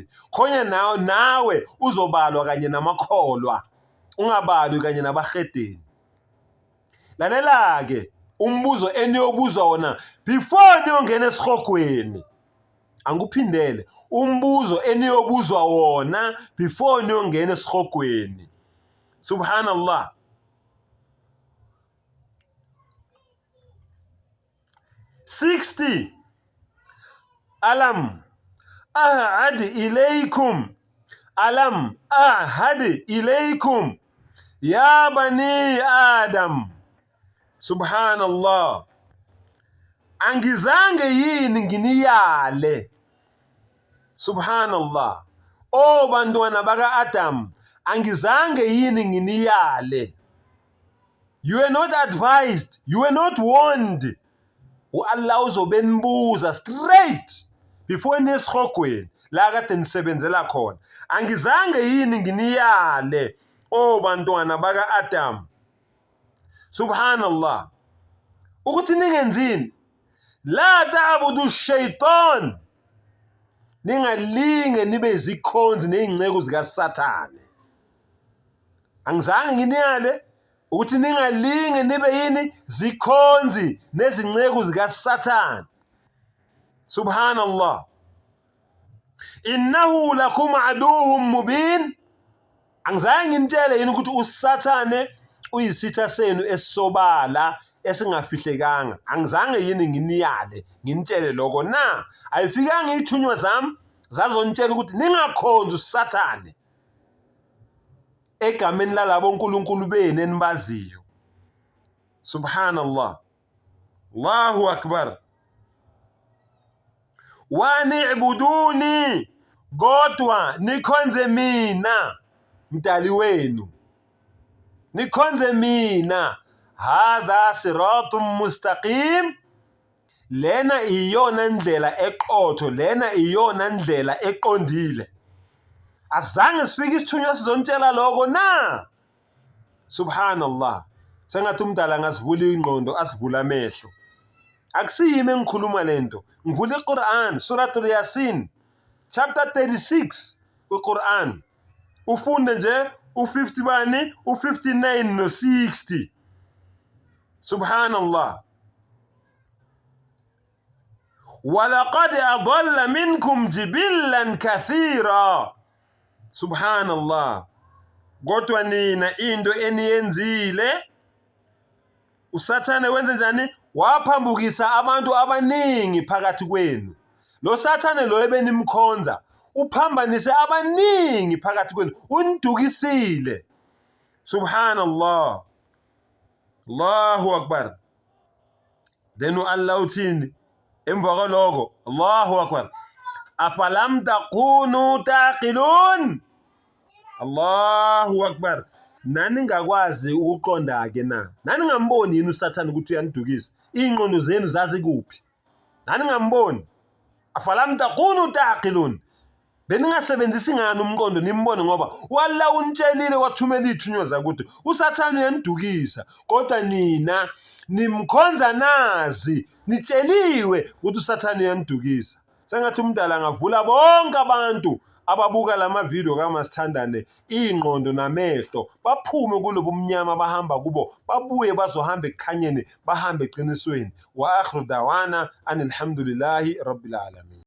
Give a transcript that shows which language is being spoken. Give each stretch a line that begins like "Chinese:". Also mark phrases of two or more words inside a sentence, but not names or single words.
Zulu: Khona nawe uzobalwa kanye namakholwa, ungabalwi kanye nabahedeni. Lalela ke umbuzo eniyobuzwa wona before niyongena esihogweni. Angikuphindele, umbuzo eniyobuzwa wona before niyongena esihogweni.
Arabic: سبحان الله. ألم أعهد إليكم. ألم أعهد إليكم يا بني آدم. Subhanallah.
Zulu: Angizange yini nginiyale.
Arabic: Subhanallah.
Zulu: O bantwana baka Adam, angizange yini nginiyale.
English: You were not advised, you were not warned.
Zulu: Allah uzobenibuza
English: straight before
Zulu: nesihogweni la kade nisebenzela khona. Angizange yini nginiyale, o bantwana baka Adam. Subhanallah. Ukuthi ningenzini?
Arabic: لا تعبدوا الشيطان.
Zulu: Ningalinge nibe zikhonzi nezinceko zika Sathane. Angizange nginiyale ukuthi ningalinge nibe yini zikhonzi nezinceko zika Sathane.
Arabic: Subhanallah. إنه لكم عدو مبين.
Zulu: Angizange nginitshele yini ukuthi uSathane uyisitha senu esobala esingafihlekanga. Angizange yini nginiyale nginitshele lokho na? Ayifikanga ithunywa zami zazonitshela ukuthi ningakhonzi uSathane egameni lalabo nkulunkulu benu enibaziyo.
Arabic: سبحان الله. الله أكبر. وأن اعبدوني,
Zulu: kodwa nikhonze mina mdali wenu, nikhonze mina.
Arabic: هذا صراط مستقيم.
Zulu: lena iyona ndlela eqotho, lena iyona ndlela eqondile. Azange sifike isithunywa sizontshela lokho na.
Arabic: Subhanallah.
Zulu: Sengathi umdala ngazivula ingqondo, asivula amehlo. Akusiyimi engikhuluma lento, ngivula iQuran, Suratul Yasin, chapter 36 kwiQuran. Ufunde nje u50 bani, u59 no60.
Arabic: Subhanallah. وَلَقَدْ أَضَلَّ مِنْكُمْ جِبِلًّا كَثِيرًا. Subhanallah.
Zulu: Kodwa nina into eniyenzile, uSathane wenze njani? Waphambukisa abantu abaningi phakathi kwenu. Lo Sathane lo ebenimkhonza uphambanise abaningi phakathi kwenu, unidukisile.
Arabic: سبحان الله. الله أكبر.
Zulu: Then Allah uthini emva kwaloko?
Arabic: الله أكبر. أفلم تكونوا تعقلون. الله أكبر.
Zulu: Nani ngakwazi ukuqonda ke na? Nani ngamboni yini uSathane ukuthi uyanidukisa? Ingqondo zenu zazi kuphi? Nani ngamboni?
Arabic: أفلم تكونوا تعقلون.
Zulu: Beningasebenzisi ngani umqondo nimbone, ngoba walla unitshelile wathumela ithunywa zakuthi uSathane uyanidukisa, kodwa nina nimkhonza nazi, nitsheliwe ukuthi uSathane uyanidukisa. Sengathi umdala angavula bonke abantu ababuka lama video kaMasithandane ingqondo namehlo, baphume kulobo mnyama bahamba kubo, babuye bazohamba ekukhanyeni, bahambe eqinisweni.
Arabic: وآخر دعوانا أن الحمد لله رب العالمين.